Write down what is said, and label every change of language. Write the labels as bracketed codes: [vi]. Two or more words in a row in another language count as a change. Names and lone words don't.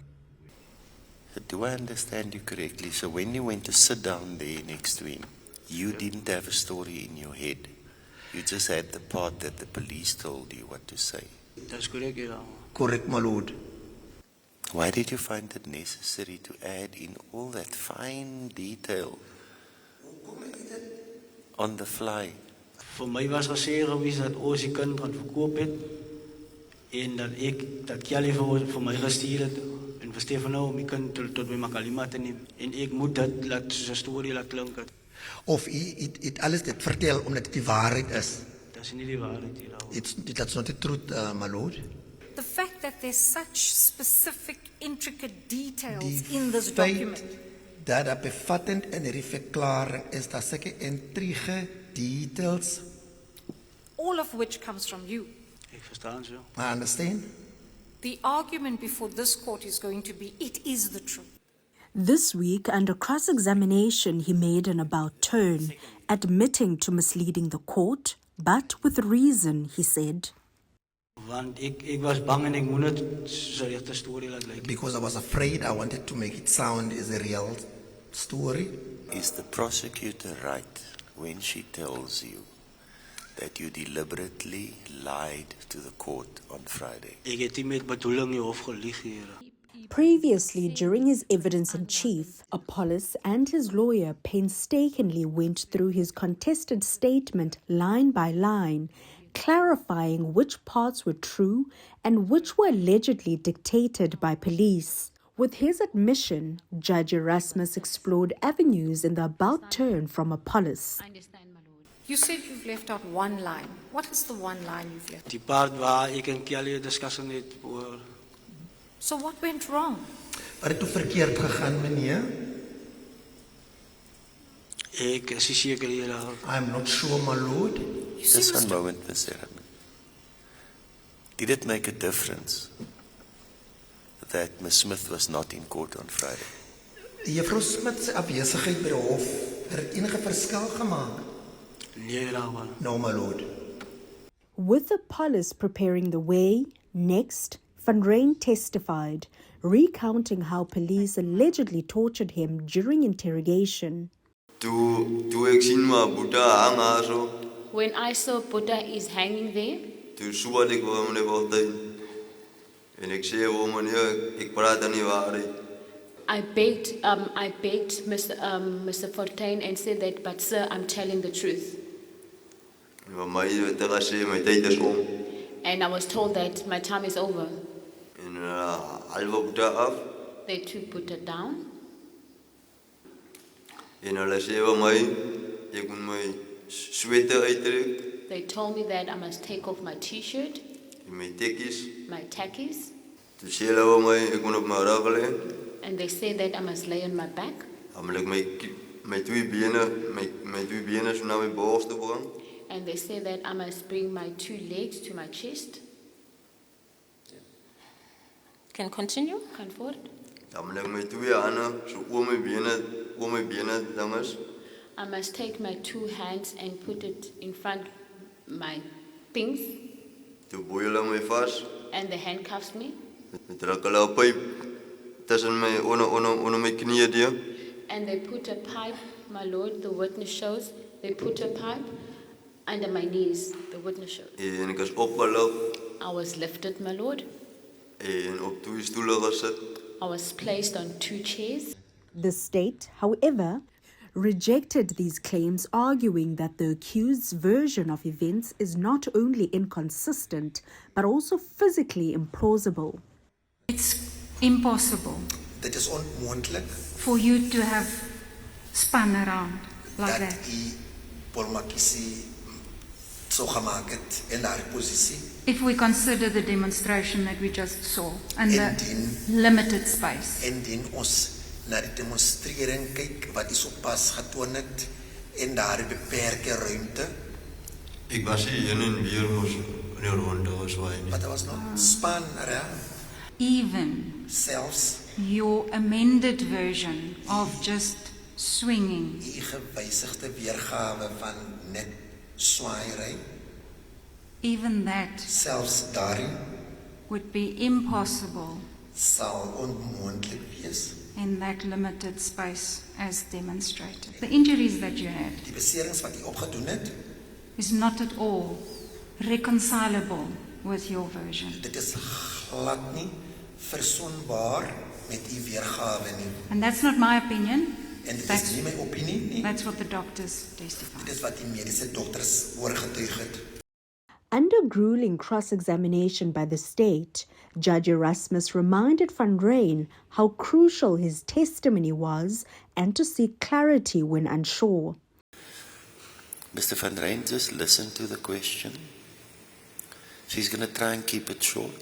[en] Do I understand you correctly? So when you went to sit down there next to him, you didn't have a story in your head. You just had the part that the police told you what to say. That's correct, yeah. Correct, my lord. Why did you find it necessary to add in all that fine detail on the fly? [af] Vir my was gesê gewees dat ons die kind gaan verkoop het en dat Kelly vir my gestuur het en vir Steveno om die kind tot by Makalima te neem en ek moet dit laat soos 'n storie laat klink het. Of het alles dit vertel omdat dit die waarheid is. Dat is nie die waarheid hier. [en] That's not the truth, my lord. The fact that there's such specific, intricate details [af] Die [en] in this [af] feit [en] document. [af] dat dat bevattend in die verklaring is, dat sulke intrige details. [en] All of which comes from you. [af] Ek verstaan so. [en] I understand. The argument before this court is going to be, it is the truth. This week, under cross-examination, he made an about turn, admitting to misleading the court, but with reason, he said. [af] Want ek was bang en ek moet net so 'n regte storie laat lyk. [en] Because I was afraid, I wanted to make it sound as a real story. Is the prosecutor right when she tells you that you deliberately lied to the court on Friday? [af] Ek het nie met bedoeling die hof gelieg, Here. [en] Previously, during his evidence in chief, Appollis and his lawyer painstakingly went through his contested statement line by line, clarifying which parts were true and which were allegedly dictated by police. With his admission, Judge Erasmus explored avenues in the about turn from Appollis. You said you've left out one line. What is the one line you've left? [af] Die part waar ek en Kelly 'n discussie het oor. [en] So what went wrong? [af] Wat het toe verkeerd gegaan, meneer? Ek is nie seker hier. [en] I'm not sure, my lord. Just one moment, Mr. Rhyn. Did it make a difference that Ms. Smith was not in court on Friday? [af] Juffrou Smith se afwesigheid by die hof, het enige verskil gemaak? Nee, Rawa. [en] No, my lord. With Appollis preparing the way, next, Van Rhyn testified, recounting how police allegedly tortured him during interrogation. [af] Toe ek sien maar Boeta hang daar so. [en] When I saw Buddha is hanging there, [af] Toe soet ek vir meneer Fortuin. En ek sê meneer, ek praat nie waar nie. [en] I begged Mr. Fortuin and said that, but sir, I'm telling the truth. [af] Vir my het hulle gesê my tyd is om. [en] and I was told that my time is over. [af] En halve Boeta af. [en] They took Buddha down, [af] En hulle sê vir my, ek moet my sweater uittrek, [en] they told me that I must take off my t-shirt, [af] en my tekkies. [en] my tackies, [af] Toe sê hulle vir my, ek moet op my rug lê. [en] and they said that I must lay on my back, [af] Dan moet ek my twee bene so na my bors toe bring. [en] and they said that I must bring my 2 legs to my chest. Can continue? Come forward. [af] Dan moet ek my twee hande so oor my bene dinges. [en] I must take my 2 hands and put it in front my things, [af] Toe boei hulle my vas. [en] and they handcuffs me, [af] Met druk hulle 'n pyp tussen my onder my knieë deur. [en] and they put a pipe, my lord, the witness shows, they put a pipe under my knees, the witness shows. [af] En ek is opgelig [en] I was lifted, my lord. [af] en op 2 stoele gesit. [en] I was placed on 2 chairs. The state, however, rejected these claims, arguing that the accused's version of events is not only inconsistent, but also physically implausible. It's impossible [af] Dit is onmoontlik [en] for you to have spun around like [af] dat [en] that. [af] u Polmakisi so gemaak het in daardie posisie. [en] If we consider the demonstration that we just saw and the [af] Indien- [en] limited space. [af] Indien ons na die demonstrering kyk wat u sopas getoon het in daardie beperkte ruimte, Ek was hier heen en weer mos in die ronde geswaai nie. but daar was nog [en] span around, Even [af] selfs [en] your amended version of just swinging [af] u gewysigde weergawe van net swaaiery, [en] even that [af] selfs daardie [en] would be impossible [af] sal onmoontlik wees. [en] in that limited space as demonstrated. The injuries that you had [af] Die beserings wat u opgedoen het, [en] is not at all reconcilable with your version. [af] dit is glad nie versoenbaar met u weergawe nie. [en] And that's not my opinion. [af] En dit is [en] That's, [af] nie my opinie nie. [en] that's what the doctors testify. [af] Dit is wat die mediese dokters oorgetuig het. [en] Under grueling cross-examination by the state, Judge Erasmus reminded Van Rhyn how crucial his testimony was and to seek clarity when unsure. Mr. Van Rhyn, just listen to the question. She's going to try and keep it short.